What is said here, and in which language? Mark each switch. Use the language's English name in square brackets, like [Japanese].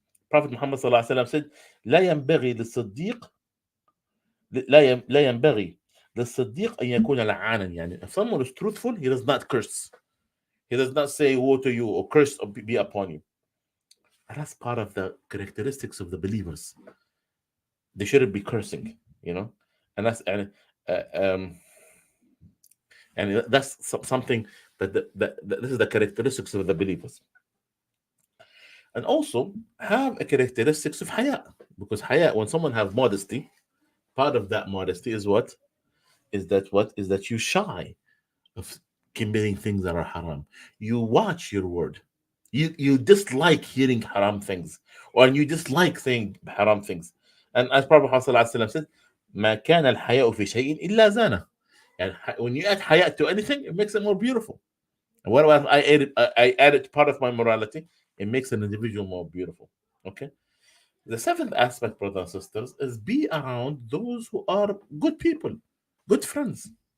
[English] Prophet Muhammad sallallahu alaihi wasallam said, [Arabic] لا ينبغي للصديق لا ينبغي للصديق أن يكون لعانا. [English] يعني if someone is truthful, he does not curse. He does not say woe to you or curse or be upon you. And that's part of the characteristics of the believers. They shouldn't be cursing, you know, and that's something that this is the characteristics of the believers. And also have a characteristics of haya, because haya, when someone have modesty, part of that modesty is what is that you shy of committing things that are haram. You watch your word. You dislike hearing haram things, or you dislike saying haram things. And as Prophet Muhammad said, [Arabic] ما كان الحياء في شيء إلا زانه. [English] And when you add haya to anything, it makes it more beautiful. And what about I added part of my morality? It makes an individual more beautiful. Okay. The seventh aspect, brothers and sisters, is be around those who are good people, good friends.